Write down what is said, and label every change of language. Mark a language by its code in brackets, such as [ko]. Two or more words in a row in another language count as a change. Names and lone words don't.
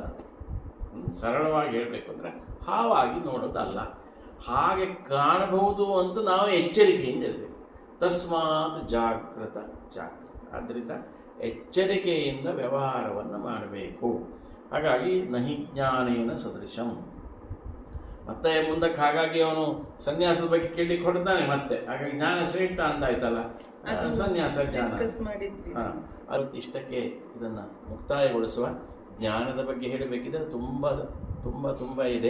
[kn] ಸರಳವಾಗಿ ಹೇಳಬೇಕು ಅಂದರೆ ಹಾವಾಗಿ ನೋಡೋದಲ್ಲ. ಹಾಗೆ ಕಾಣಬಹುದು ಅಂತ ನಾವು ಎಚ್ಚರಿಕೆಯಿಂದ ಇರಬೇಕು. [sa] ತಸ್ಮಾತ್ ಜಾಗೃತ. [kn] ಆದ್ದರಿಂದ ಎಚ್ಚರಿಕೆಯಿಂದ ವ್ಯವಹಾರವನ್ನು ಮಾಡಬೇಕು. ಹಾಗಾಗಿ [sa] ನಹಿ ಜ್ಞಾನೇನ ಸದೃಶಂ. [kn] ಮತ್ತೆ ಮುಂದಕ್ಕೆ ಹಾಗಾಗಿ ಅವನು ಸನ್ಯಾಸದ ಬಗ್ಗೆ ಕೇಳಲಿಕ್ಕೆ ಹೊರಡ್ತಾನೆ ಮತ್ತೆ. ಹಾಗಾಗಿ ಜ್ಞಾನ ಶ್ರೇಷ್ಠ ಅಂತ ಆಯ್ತಲ್ಲ, ಸನ್ಯಾಸ ಜ್ಞಾನ. ಇಷ್ಟಕ್ಕೆ ಇದನ್ನು ಮುಕ್ತಾಯಗೊಳಿಸುವ. ಜ್ಞಾನದ ಬಗ್ಗೆ ಹೇಳಬೇಕಿದ್ರೆ ತುಂಬ ಇದೆ.